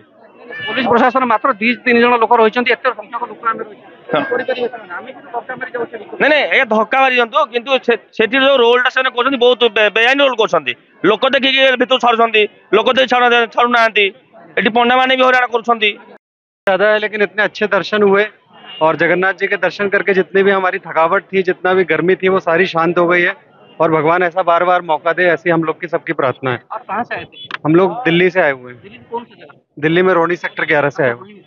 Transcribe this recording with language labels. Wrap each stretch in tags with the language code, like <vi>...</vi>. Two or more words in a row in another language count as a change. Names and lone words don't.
<or>ପୋଲିସ ପ୍ରଶାସନ ମାତ୍ର 2-3 ଜଣ ଲୋକ ରହିଛନ୍ତି ଏତେ ସଂଖ୍ୟକ ଲୋକ ଆମେ ନାଇଁ ନାଇଁ ଏ ଧକ୍କା ମାରି ଦିଅନ୍ତୁ କିନ୍ତୁ ସେଠି ଯୋଉ ରୋଲଟା ସେମାନେ କରୁଛନ୍ତି ବହୁତ ବେଆଇନ ରୋଲ କରୁଛନ୍ତି ଲୋକ ଦେଖିକି ଭିତରୁ ଛାଡୁଛନ୍ତି ଲୋକ ଦେଖି ଛାଡୁନାହାନ୍ତି ଏଠି ପଣ୍ଡା ମାନେ ବି ହଇରାଣ କରୁଛନ୍ତି</or> <hi>ज्यादा है लेकिन इतने अच्छे दर्शन हुए और जगन्नाथ जी के दर्शन करके जितनी भी हमारी थकावट थी जितना भी गर्मी थी वो सारी शांत हो गई है और भगवान ऐसा बार बार मौका दे ऐसी हम लोग की सबकी प्रार्थना है। आप कहाँ से आए थे? हम लोग दिल्ली से आए हुए हैं। दिल्ली कौन सी जगह? दिल्ली में रोहिणी सेक्टर 11 से आए हुए हैं।</hi>